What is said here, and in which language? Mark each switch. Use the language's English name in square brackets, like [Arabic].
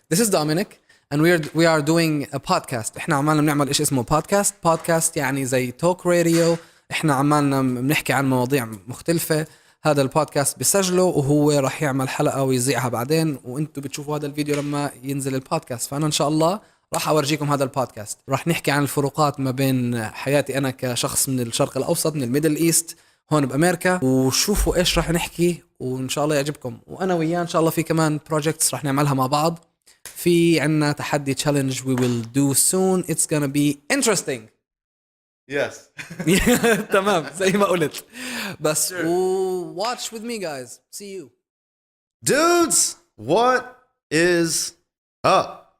[English] This is Dominic and we are doing a podcast. [Arabic] احنا عمالنا بنعمل إيش اسمه podcast يعني زي توك راديو. احنا عمالنا بنحكي عن مواضيع مختلفة. هذا البودكاست بسجله وهو راح يعمل حلقة ويذيعها بعدين، وانتم بتشوفوا هذا الفيديو لما ينزل البودكاست. فأنا إن شاء الله راح أورجيكم هذا البودكاست. راح نحكي عن الفروقات ما بين حياتي أنا كشخص من الشرق الأوسط، من الميدل إيست هون بأمريكا، وشوفوا إيش راح نحكي وإن شاء الله يعجبكم. وأنا وياه إن شاء الله في كمان projects راح نعملها مع بعض. في عنا تحدي [English] challenge we will do soon. It's gonna be interesting. Yes. [Arabic] تمام زي ما قلت. بس [English] watch with me guys. See you. Dudes, what is up?